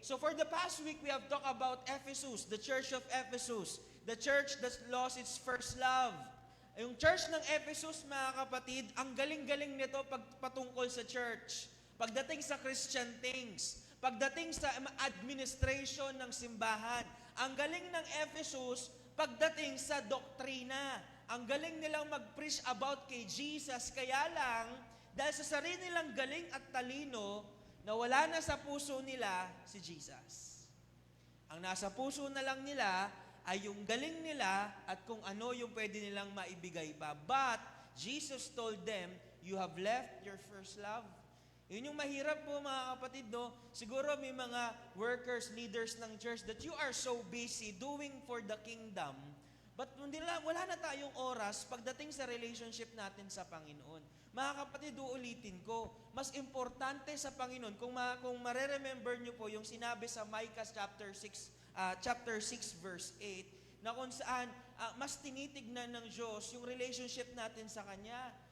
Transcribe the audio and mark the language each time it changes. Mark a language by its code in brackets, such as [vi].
[en] So for the past week, we have talked about Ephesus, the church of Ephesus, the church that lost its first love. [tl] Yung church ng Ephesus, mga kapatid, ang galing-galing nito patungkol sa church. Pagdating sa Christian things, pagdating sa administration ng simbahan, ang galing ng Ephesus pagdating sa doktrina. Ang galing nilang mag-preach about kay Jesus. Kaya lang, dahil sa sarili nilang galing at talino, nawala na sa puso nila si Jesus. Ang nasa puso na lang nila ay yung galing nila at kung ano yung pwede nilang maibigay pa. [en] But Jesus told them, you have left your first love. [tl] Yun yung mahirap po mga kapatid, no? Siguro may mga workers, leaders ng church [en] that you are so busy doing for the kingdom, [tl] but wala na tayong oras pagdating sa relationship natin sa Panginoon. Mga kapatid, uulitin ko, mas importante sa Panginoon, kung mareremember nyo po yung sinabi sa Micah chapter 6 verse 8, na kung saan mas tinitignan ng Diyos yung relationship natin sa Kanya.